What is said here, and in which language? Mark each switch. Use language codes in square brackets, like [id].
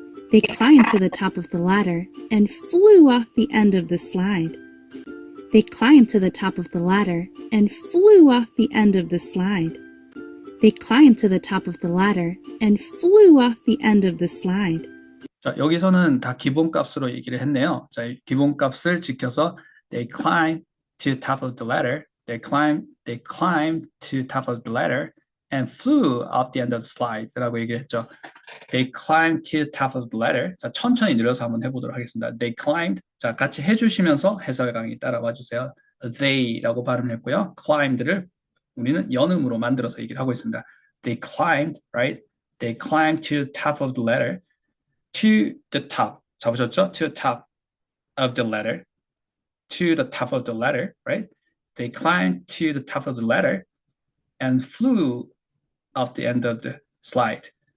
[en] They climbed to the top of the ladder and flew off the end of the slide. They climbed to the top of the ladder and flew off the end of the slide. They climbed to the top of the ladder and flew off the end of the slide. [ko] 자, 여기서는 다 기본값으로 얘기를 했네요. 자, 이 기본값을 지켜서 [en] they climbed to top of the ladder. They climbed to top of the ladder and flew off the end of the slide [ko] 라고 얘기를 했죠. [en] They climbed to top of the ladder. [ko] 자, 천천히 늘려서 한번 해보도록 하겠습니다. [en] They climbed. [ko] 자, 같이 해주시면서 해설 강의 따라와 주세요. They라고 발음했고요. climbed를 우리는 연음으로 만들어서 얘기를 하고 있습니다. [en] They climbed, right? They climbed to top of the ladder. To the top. [ko] 잡으셨죠? [en] To the top of the ladder. To the top of the ladder, right? They climbed to the top of the ladder and flew off the end of the slide.